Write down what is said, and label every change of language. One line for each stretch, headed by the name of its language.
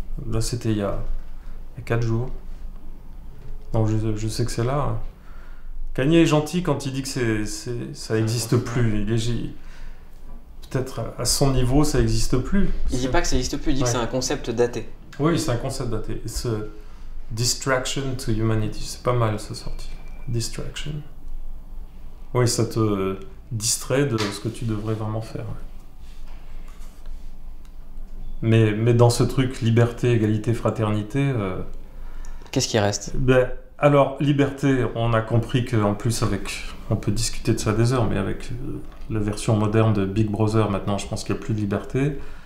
French: Là, c'était il y a 4 jours. Donc je sais que c'est là, hein. Kanye est gentil quand il dit que ça n'existe plus. Peut-être à son niveau, ça n'existe plus. Il dit pas que ça n'existe plus, il dit que c'est un concept daté. Oui, c'est un concept daté.
English: It's a distraction to humanity.
French: C'est pas mal, ça sorti. Distraction. Oui, ça te distrait de ce que tu devrais vraiment faire. Mais dans ce truc liberté, égalité, fraternité... Qu'est-ce qui reste? Alors, liberté, on a compris qu'en plus, on peut discuter de ça des heures, mais avec la version moderne de Big Brother, maintenant, je pense qu'il n'y a plus de liberté.